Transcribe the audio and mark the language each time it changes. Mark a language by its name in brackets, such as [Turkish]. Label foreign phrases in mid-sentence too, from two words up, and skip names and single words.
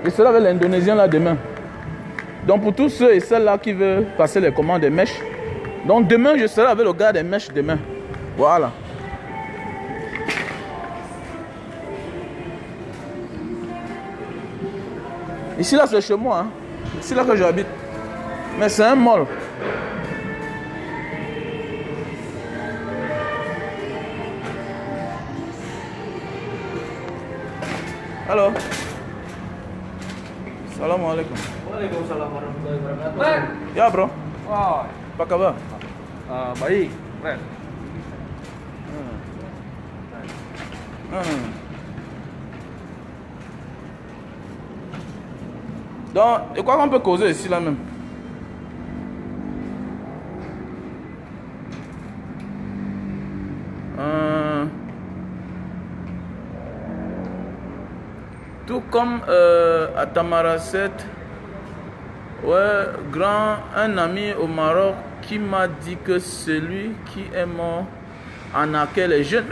[French] Je serai avec l'Indonésien là demain. Donc pour tous ceux et celles là qui veulent passer les commandes des mèches. Donc demain je serai avec le gars des mèches demain. Voilà. Ici là c'est chez moi. Hein. Ici là que j'habite. Mais c'est un mall. Halo. [Arabic] Assalamualaikum. وعليكم السلام ورحمة الله وبركاته. [Indonesian] Ya bro. Wah, Apa kabar? baik, keren. [French] Donc, de quoi qu'on peut causer ici là même? Tout comme à Tamaracet, ouais, un ami au Maroc qui m'a dit que celui qui est mort en accueille les jeunes.